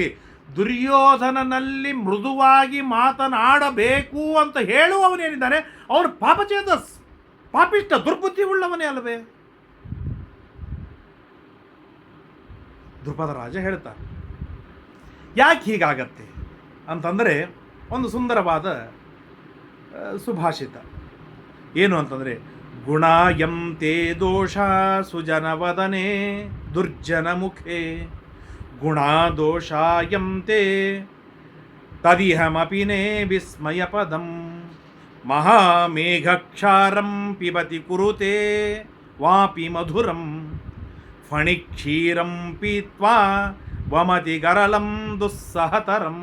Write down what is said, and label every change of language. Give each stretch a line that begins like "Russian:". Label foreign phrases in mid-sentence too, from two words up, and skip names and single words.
Kannada: ದುರ್ಯೋಧನನಲ್ಲಿ ಮೃದುವಾಗಿ ಮಾತನಾಡಬೇಕು ಅಂತ ಹೇಳುವವನೇನಿದ್ದಾನೆ ಅವನು ಪಾಪಚೇತಸ್, ಪಾಪಿಷ್ಟ, ದುರ್ಬುದ್ಧಿ ಉಳ್ಳವನೇ ಅಲ್ಲವೇ? ದ್ರುಪದ ರಾಜ ಹೇಳ್ತಾರೆ. ಯಾಕೆ ಹೀಗಾಗತ್ತೆ ಅಂತಂದರೆ, ಒಂದು ಸುಂದರವಾದ ಸುಭಾಷಿತ ಏನು ಅಂತಂದರೆ,
Sanskrit: ಗುಣಾಯಂ ತೇ ದೋಷ ಸುಜನವದನೆ ದುರ್ಜನ ಮುಖೇ ಗುಣಾದೋಷಾಯಂ ತೇ ತದಿಹಮಪಿ ನೇ ವಿಸ್ಮಯ ಪದಂ ಮಹಾಮೇಘಕ್ಷಾರಂ ಪಿಬತಿ ಕುರುತೆ ವಾಪಿ ಮಧುರಂ ಫಣಿಕ್ಷೀರಂ ಪೀತ್ವಾ ವಮತಿ ಗರಳಂ ದುಸ್ಸಹತರಂ.